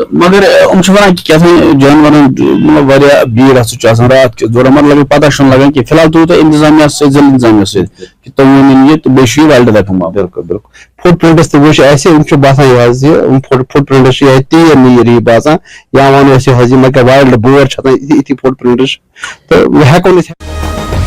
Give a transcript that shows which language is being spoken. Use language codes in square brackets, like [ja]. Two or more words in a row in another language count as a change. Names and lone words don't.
[ks] مگر ونان کہ جانور مطلب واریاہ بھیڑ ہسا رات کس دوران مطلب پتہ چھ لگان کہ فی الحال تھو تھی انتظامیہ ضلع انتظامیہ کہ تم ؤنِو یہ تو بیٚیہِ [en] وائلڈ لائف [ks] بالکل بالکل [en] فٹ پرنٹس [ks] تہ وچھ اسہ باسان یہ [en] فٹ پرنٹس [ks] یہ تیٖر نیٖر یہ باسان یا ونو یہ مگر [en] وائلڈ بور [ks] اتھی [en] فٹ پرنٹس [ks] تو ہیکو نہٕ